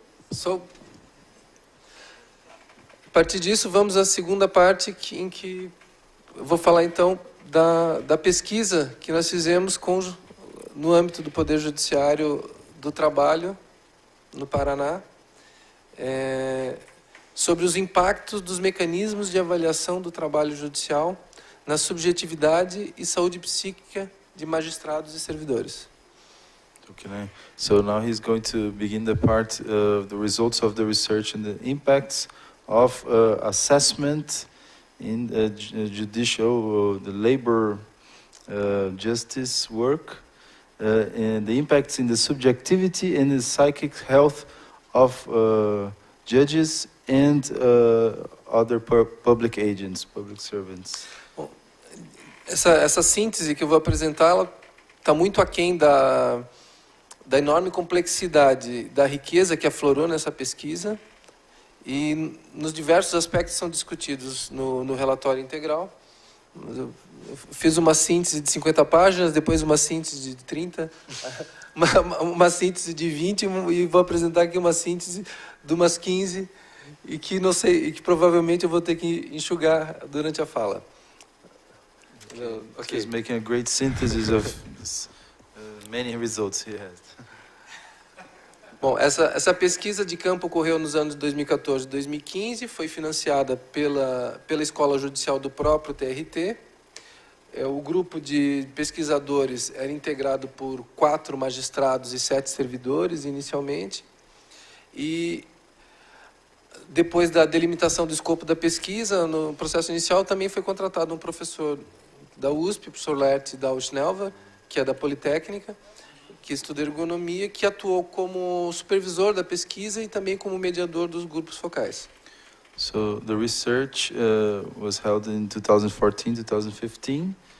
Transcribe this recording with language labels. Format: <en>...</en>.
<pt>So, a partir disso, vamos à segunda parte em que eu vou falar então da pesquisa que nós fizemos no âmbito do Poder Judiciário do Trabalho no Paraná, sobre os impactos dos mecanismos de avaliação do trabalho judicial na subjetividade e saúde psíquica de magistrados e servidores.</pt> <en>Okay, so now he's going to begin the part of the results of the research and the impacts of assessment in judicial, the labor justice work, and the impacts in the subjectivity and the psychic health of judges and other public agents, public servants.</en> <pt>Bom, essa síntese que eu vou apresentar, ela está muito aquém da enorme complexidade, da riqueza que aflorou nessa pesquisa e nos diversos aspectos que são discutidos no relatório integral. Eu fiz uma síntese de 50 páginas, depois uma síntese de 30, uma síntese de 20 e vou apresentar aqui uma síntese de umas 15 e que não sei, e que provavelmente eu vou ter que enxugar durante a fala.</pt> <en>Okay. He's making a great synthesis of many results he has.</en> <pt>Bom, essa pesquisa de campo ocorreu nos anos 2014 e 2015, foi financiada pela Escola Judicial do próprio TRT. O grupo de pesquisadores era integrado por 4 magistrados e 7 servidores, inicialmente. E depois da delimitação do escopo da pesquisa, no processo inicial, também foi contratado um professor da USP, o professor Lert da Schnelver, que é da Politécnica, que estuda ergonomia, que atuou como supervisor da pesquisa e também como mediador dos grupos focais.</pt> <en>So the research was held in 2014, 2015.</en>